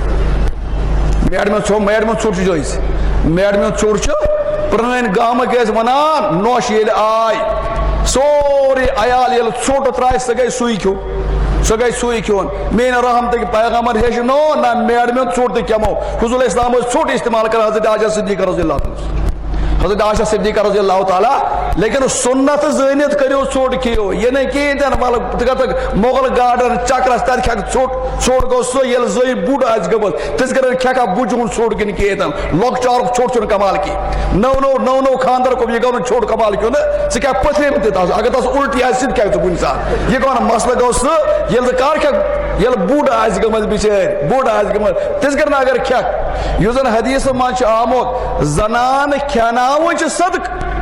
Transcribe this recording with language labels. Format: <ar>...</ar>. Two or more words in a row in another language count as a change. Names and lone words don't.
<ks>میڈم ژوٚٹ چھُ جٲیِز، میڈم ژوٚٹ چھُ پرٛٲنۍ گامٕکۍ ٲسۍ ونان نۄش ییٚلہِ آے سورُے عیال ییٚلہِ ژوٚٹ ترٛایہِ سۄ گٔے سُے کھیوٚن، سۄ گٔے سُے کھیوٚن، میٛٲنۍ رحمتٕکۍ پیغمبر ہیٚچھنو نہ میڈم ژوٚٹ تہِ کھٮ۪مو، حضوٗر اسلام ٲسۍ ژوٚٹ استعمال کران، حضرت عائشہ صدیقہ</ks> <ar>رضی اللہ عنہ،</ar> <ks>حضرت عائشہ صدیقہ</ks> <ar>رضی اللہ تعالیٰ،</ar> <ks>لیکن سنت زٲنِتھ کٔرِو ژوٚٹ کھیٚیِو، یہ نہٕ کِہیٖنۍ تہِ نہٕ ولہٕ ژٕ گژھکھ مغل گارڈن چکرس تتہِ کھٮ۪کھ ژوٚٹ گوٚو سُہ ییٚلہِ زٔنۍ بُڈ آسہِ گٔمٕژ، تِژھ کٔرِتھ کھٮ۪کھا بُجہِ ہُنٛد ژوٚٹ کِنہٕ کِہیٖنۍ تہِ نہٕ، لۄکچارُک ژوٚٹ چھُنہٕ کمال کینٛہہ، نو خاندر گوٚو یہِ گوٚو نہٕ ژوٚٹ کمال کیٚنٛہہ، ژٕ کھٮ۪کھ پٔتھرِم تہِ تس، اگر تس الٹی آسہِ سُہ تہِ کھٮ۪کھ ژٕ کُنہِ ساتہٕ، یہِ گوٚو نہٕ مسلہٕ گوٚو سُہ ییٚلہِ ژٕ کر کھٮ۪کھ، ییٚلہِ بُڈ آسہِ گٔمٕژ بِچٲرۍ، بُڈ آسہِ گٔمٕژ، تِژھ کٔرِتھ اگر کھٮ۪کھ، یُس زن حدیثس منٛز چھُ آمُت زنانہٕ کھٮ۪ناوٕنۍ چھِ صدقہٕ،</ks>